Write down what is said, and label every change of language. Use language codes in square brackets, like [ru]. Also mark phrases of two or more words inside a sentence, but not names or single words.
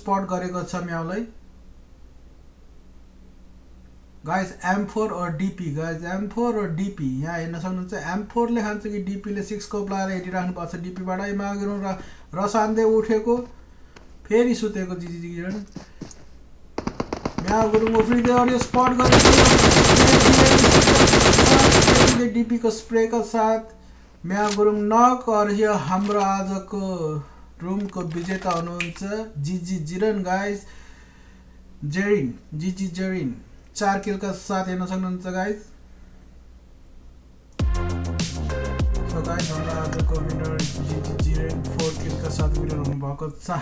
[ne] स्पट गरेको छ म्याउलाई। गाइज M4 और DP, गाइज M4 और DP यहाँ हेर्न सक्नुहुन्छ। M4 ले खान्छ कि DP ले 6 स्कोप लगाएर हेरिराख्नु भएको छ। DP बाटै मागेरौँ र रसान्दै उठेको फेरि सुतेको जिजिजिरण म्याउ गुरुङ उफ्रिँदै अडियो स्पट गरेको DP को स्प्रे [hi] का साथ [ne] म्याउ गुरुङ नक। और यो हाम्रो आजको रुमको विजेता हुनुहुन्छ जिजिजिरण गाइज, जेरिन जिजिजेरिन 4 किल [hi] का साथ [ne] हेर्न सक्नुहुन्छ गाइज। सो गाइज हाम्रो आजको विनर जिजिजेरिन 4 किल [hi] का साथ [ne] विनर हुनुभएको छ।